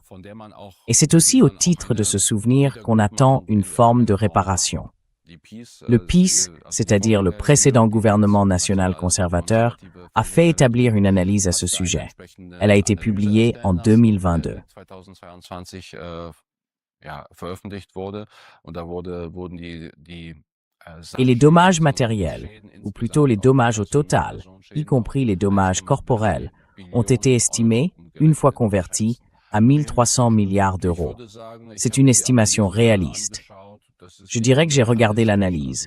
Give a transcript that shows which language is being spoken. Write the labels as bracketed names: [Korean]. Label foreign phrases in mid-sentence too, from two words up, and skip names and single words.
[French] Et c'est aussi au titre de ce souvenir qu'on attend une forme de réparation. Le PiS, c'est-à-dire le précédent gouvernement national conservateur, a fait établir une analyse à ce sujet. Elle a été publiée en 2022. [German] veröffentlicht wurde. Und da wurden die [French] Et les dommages matériels, ou plutôt les dommages au total, y compris les dommages corporels, ont été estimés, une fois convertis, à 1300 milliards d'euros. C'est une estimation réaliste. Je dirais que j'ai regardé l'analyse.